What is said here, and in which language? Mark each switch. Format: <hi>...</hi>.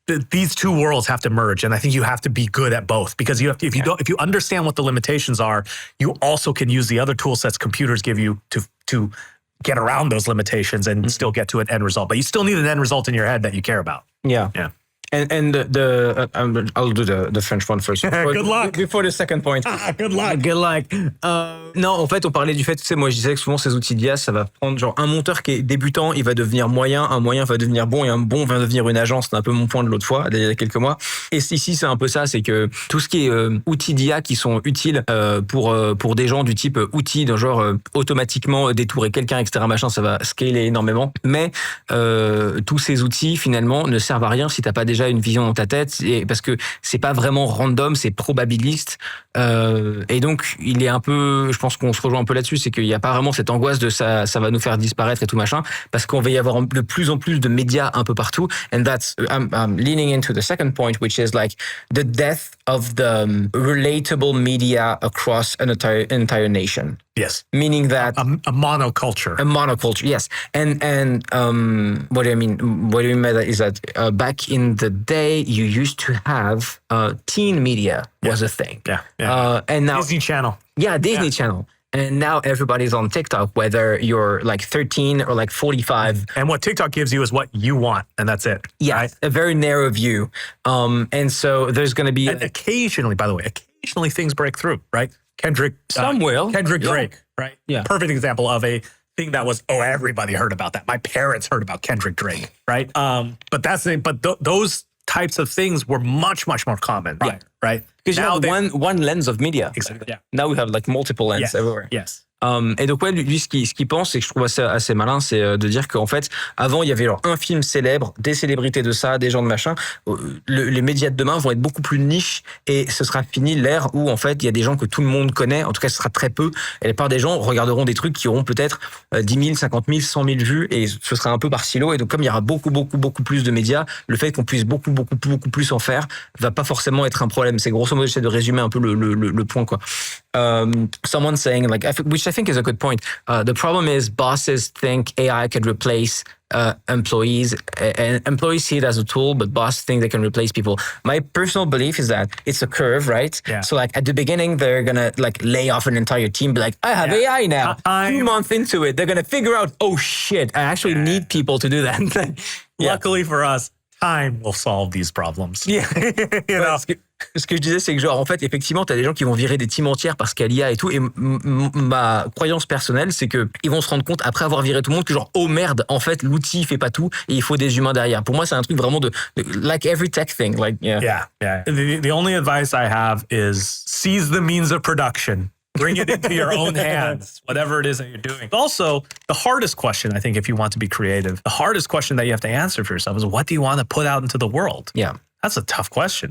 <en>These two worlds have to merge. And I think you have to be good at both, because if you understand what the limitations are, you also can use the other tool sets computers give you to get around those limitations and still get to an end result. But you still need an end result in your head that you care about. Yeah. Yeah. And I'll do the French one first. Good luck. Before the second point. Good luck. Good luck.</en> <fr>Non, en fait, on parlait du fait, tu sais, moi je disais que souvent ces outils d'IA, ça va prendre genre un monteur qui est débutant, il va devenir moyen, un moyen va devenir bon et un bon va devenir une agence. C'est un peu mon point de l'autre fois, il y a quelques mois. Et ici, c'est un peu ça, c'est que tout ce qui est outils d'IA qui sont utiles pour des gens du type outils, de genre automatiquement détourer quelqu'un, etc. machin, ça va scaler énormément. Mais tous ces outils finalement ne servent à rien si t'as pas déjà une vision dans ta tête, parce que c'est pas vraiment random, c'est probabiliste. Et donc il est un peu, je pense qu'on se rejoint un peu là-dessus, c'est qu'il n'y a pas vraiment cette angoisse de ça va nous faire disparaître et tout machin, parce qu'on va y avoir de plus en plus de médias un peu partout.</fr> <en>And that's I'm leaning into the second point, which is like the death of the relatable media across an entire nation. Yes. Meaning that a monoculture. A monoculture, yes. And what do I mean? What do you mean by that is that back in the day, you used to have teen media was a thing. Yeah. And now Disney Channel. Yeah, Disney Channel. And now everybody's on TikTok, whether you're like 13 or like 45. And what TikTok gives you is what you want, and that's it. Yeah, right? a very narrow view. And so there's going to be... And occasionally, by the way, things break through, right? Kendrick. Some will. Kendrick Drake, right? Yeah. Perfect example of a thing that was, everybody heard about that. My parents heard about Kendrick Drake, right? But those types of things were much, much more common, right? Because you have one lens of media. Exactly. Yeah. Now we have like multiple lenses everywhere. Yes.</en> <fr>Et donc ouais, lui ce qu'il pense, et que je trouve assez malin, c'est de dire qu'en fait, avant il y avait genre un film célèbre, des célébrités de ça, des gens de machin. Les médias de demain vont être beaucoup plus niche, et ce sera fini l'ère où en fait il y a des gens que tout le monde connaît. En tout cas, ce sera très peu. Et la plupart des gens regarderont des trucs qui auront peut-être 10 000, 50 000, 100 000 vues, et ce sera un peu par silo. Et donc comme il y aura beaucoup plus de médias, le fait qu'on puisse beaucoup plus en faire va pas forcément être un problème. C'est grosso modo, j'essaie de résumer un peu le point, quoi.</fr> <en>Someone saying like, which I think is a good point. The problem is bosses think AI could replace employees, and employees see it as a tool, but bosses think they can replace people. My personal belief is that it's a curve, right? Yeah. So like at the beginning, they're gonna like lay off an entire team, be like, I have AI now. 2 months into it, they're gonna figure out, oh shit, I actually need people to do that. Luckily for us, time will solve these problems. Yeah. You know?</en> <fr>Ce que je disais, c'est que genre, en fait, effectivement, t'as des gens qui vont virer des teams entières parce qu'il y a l'IA et tout. Et ma croyance personnelle, c'est que ils vont se rendre compte après avoir viré tout le monde que genre, oh merde, en fait, l'outil il fait pas tout et il faut des humains derrière. Pour moi, c'est un truc vraiment de</fr> <en>like every tech thing, like Yeah. The only advice I have is seize the means of production. Bring it into your own hands, whatever it is that you're doing. Also, the hardest question, I think, if you want to be creative, the hardest question that you have to answer for yourself is, what do you want to put out into the world? Yeah. That's a tough question.</en>